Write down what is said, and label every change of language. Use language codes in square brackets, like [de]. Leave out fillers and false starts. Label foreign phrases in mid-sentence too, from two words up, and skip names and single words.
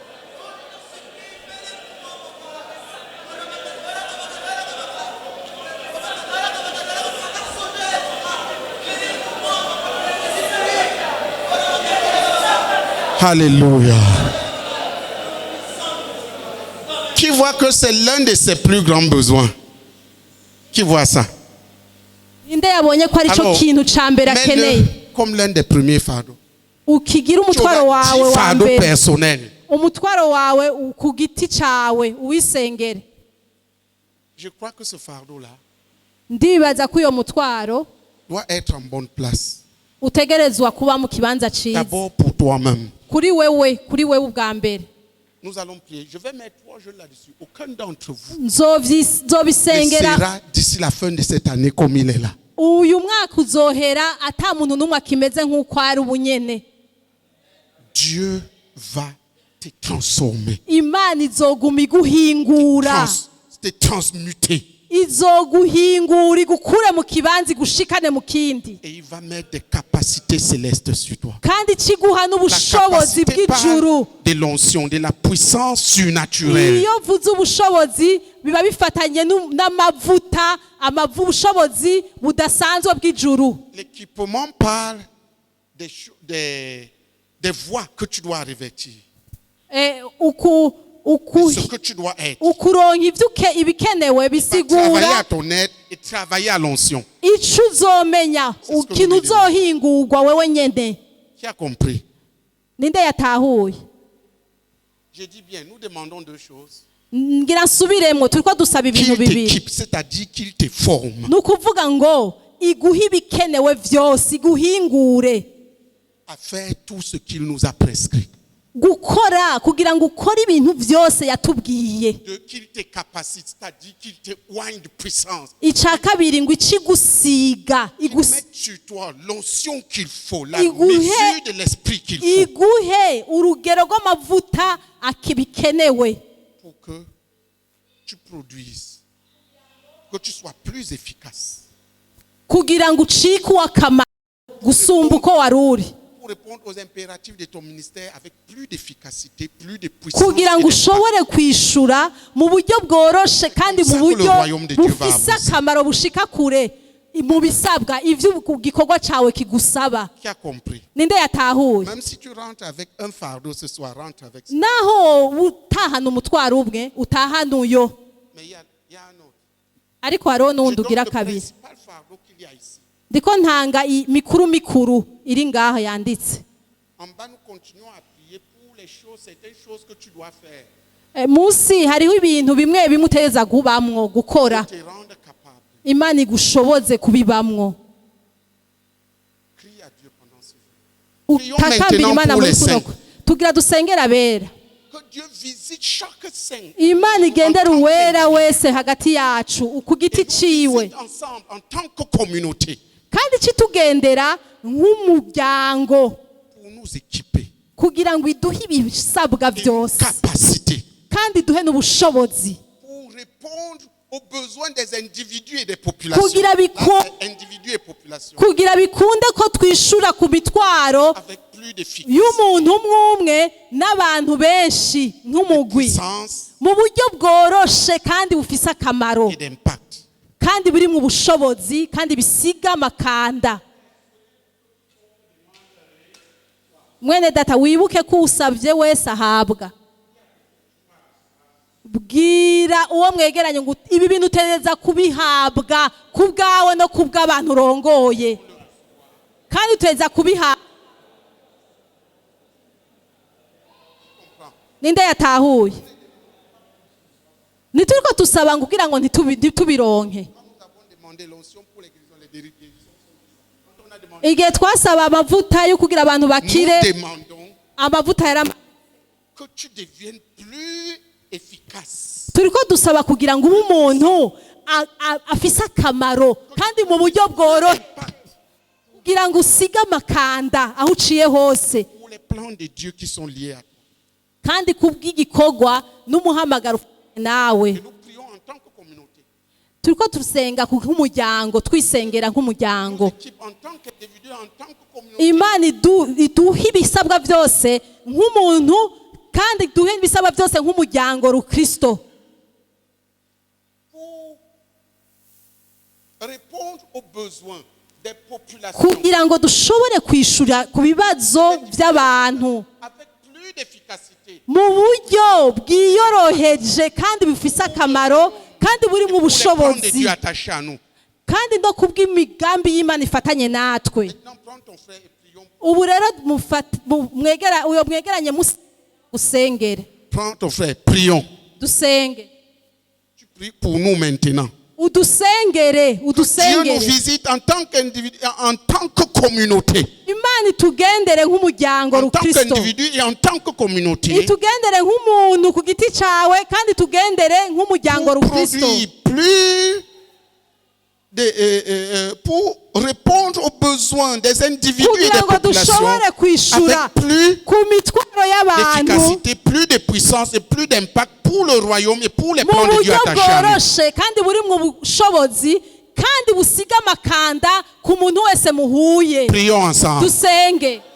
[fr] Alléluia. Qui voit que c'est l'un de ses plus grands besoins? Qui voit ça? Alors, mets-le comme l'un des premiers fardeaux. [rn] ukigira [fr] Tu [rn] umutwaro [fr] auras [rn] wawe 10 wa [fr] fardeaux [rn] mbere [fr] personnels. [rn] umutwaro wawe ku giti cawe uwisengere. [fr] Je crois que ce fardeau-là [rn] Ndibaza ko uyo mutwaro [fr] doit être en bonne place. [rn] utegerezwa kuba mu kibanza ciza [fr] D'abord pour toi-même. [rn] kuri wewe ubwa mbere. [fr] Nous allons prier. Je vais mettre 3 jeux là-dessus. Aucun d'entre vous [rn] Nzobisengera [fr] ne sera d'ici la fin de cette année comme il est là. [rn] uyu mwaka uzohera ata muntu n'umwe akimeze nk'uko ari ubunyene. [fr] Dieu va te transformer. [rn] Imana izoguma iguhingura, [fr] Te transmuter. [rn] izoguhingura igukure mu kibanza igushikane mu kindi, [fr] Et il va mettre des capacités célestes sur toi. [rn] kandi kiguha [fr] La [rn] n'ubushobozi [fr] capacité [rn] bw'ijuru. [fr] de l'onction, de la puissance surnaturelle. [rn] Iyo vuze ubushobozi biba bifatanye n'amavuta, ubushobozi budasanzwe bw'ijuru. [fr] L'équipement parle des voies que tu dois revêtir. Ce que tu dois être. [rn] ukuronka ibikenewe [fr] Travailler [rn] bisigura [fr] à ton aide et travailler à l'onction. [rn] ico uzomenya, ikintu uzohingurwa wewe nyene. [fr] Qui a compris? [rn] Ninde yatahuye? [fr] Je dis bien, nous demandons 2 choses. [rn] Ngira nsubiremwo, turiko dusaba ibintu [fr] Qu'il [rn] bibiri. [fr] t'équipe, c'est-à-dire qu'il te forme [rn] Ni ukuvuga ngo iguhe ibikenewe vyose, iguhingure [fr] à faire tout ce qu'il nous a prescrit. [rn] gukora kugira ngo ukore ibintu vyose yatubwiye. [fr] Qu'il te capacite, c'est-à-dire qu'il te oigne de puissance. [rn] Ica kabiri ngo icigusiga, [fr] Il met sur toi l'onction qu'il faut, la [rn] Iguhe- [fr] mesure de l'esprit qu'il faut [rn] iguhe urugero rw'amavuta akibikenewe [fr] pour que tu produises, que tu sois plus efficace. [rn] kugira ngo ucike uw'akamaro gusumba uko wari uri, [fr] pour répondre aux impératifs de ton ministère avec plus d'efficacité, plus de puissance. [rn] kugira ngo ushobore kwishura mu buryo bworoshe kandi mu buryo bufise akamaro bushika kure mu bisabwa ivyo igikorwa cawe kigusaba. [fr] Qui a compris? [rn] Ninde yatahuye? [fr] Même si tu rentres avec un fardeau ce soir, rentre avec ça. [rn] Naho utahana umutwaro umwe utahana uyo, [fr] Mais il y a un autre. [rn] ariko hariho [fr] Je [rn] n'uwundi [fr] donne [rn] ugira [fr] le [rn] kabiri. [fr] principal fardeau qu'il y a ici. [rn] Ndiko ntanga mikuru iri ngaha yanditse. [fr] En bas, nous continuons à prier pour les choses, certaines choses que tu dois faire. [rn] Munsi hariho ibintu bimwe bimuteza kubamwo gukora, [fr] Te rendre capable. [rn] Imana igushoboze kubibamwo. [fr] Crie à Dieu pendant ce jour. Prions [rn] Utakambira [fr] maintenant [rn] Imana [fr] pour [rn] muri [fr] les [rn] kuno [fr] saints. [rn] tugira dusengera abera. [fr] Que Dieu visite chaque saint. [rn] Imana igendera uwera wese hagati yacu ku giti [fr] Et nous [rn] ciwe, [fr] visite ensemble en tant que communauté [rn] kandi citugendera nk'umuryango [fr] pour nous équiper. [rn] kugira ngo iduhe ibisabwa [fr] Et une [rn] byose [fr] capacité [rn] kandi iduhe n'ubushobozi [fr] pour répondre aux besoins des individus et des populations. [rn] Kugira biko- [fr] Là, c'est individus et populations. [rn] kugira bikunde ko twishura ku mitwaro [fr] Avec plus d'efficacité, [rn] y'umuntu umwe umwe n'abantu benshi nk'umugwi [fr] puissance [rn] mu buryo bworoshe kandi bufise akamaro [fr] et d'impact. [rn] kandi buri mu bushobozi kandi bisiga amakanda. Mwene data wibuke ko usabye wese ahabwa. Bwira uwo mwegeranye ngo ibi bintu utereza kubihabwa ku bwawe no ku bw'abantu urongoye, kandi utereza kubihabwa. Ninde yatahuye? Nituriko tusaba ngo kugira ngo ntitubironke. [fr] Nous avons demandé l'onction pour les guérisons, les guérisons. Quand on a demandé, [rn] Igihe twasaba amavuta yo kugira abantu bakire, [fr] nous demandons [rn] amavuta yari [fr] que tu deviennes plus efficace. [rn] turiko dusaba kugira ngo ube umuntu afise akamaro kandi mu buryo bworoshye, kugira ngo usige amakanda aho uciye hose, [fr] Pour les plans de Dieu qui sont liés à toi. [rn] kandi kubw'igikorwa n'umuhamagaro nawe. [fr] Et nous prions en tant que communauté. [rn] Turiko tusenga nk'umuryango, twisengera nk'umuryango. [fr] Équipe en tant qu'individu, en tant que communauté. [rn] Imana iduhe ibisabwa byose nk'umuntu kandi iduhe ibisabwa byose nk'umuryango rukristo, [fr] Pour répondre aux besoins des populations [rn] kugira ngo dushobore kwishura ku bibazo by'abantu [fr] avec plus d'efficacité. [rn] mu buryo bwiyoroheje kandi bufise akamaro kandi buri mu [fr] Pour les plans de [rn] bushobozi, [fr] Dieu attachés à nous. [rn] kandi no kubw'imigambi y'Imana ifatanye natwe. [fr] Maintenant, prends ton frère et prions. [rn] Ubu rero uyo mwegeranye usengere, [fr] Prends ton frère, prions. [rn] dusenge, [fr] Tu pries pour nous maintenant. [rn] udusengere, [fr] Dieu nous [rn] udusengere. [fr] visite en tant qu'individu, en tant que communauté. [rn] Imana itugendere nk'umuryango [fr] En tant [rn] rukristo, [fr] qu'individu et en tant que communauté. [rn] itugendere nk'umuntu ku giti cawe kandi tugendere nk'umuryango [fr] Pour [rn] rukristo, [fr] produire plus pour répondre aux besoins des individus et [rn] kugira [fr] des [rn] ngo [fr] populations [rn] dushobore kwishura [fr] avec plus [rn] ku mitwaro y'abantu [fr] d'efficacité, plus de puissance et plus d'impact pour le royaume et pour les [rn] mu [fr] plans de Dieu [rn] buryo [fr] attachés à nous. [rn] bworoshe kandi buri mu bushobozi kandi busiga amakanda ku muntu wese muhuye. [fr] Prions ensemble. [rn] Dusenge.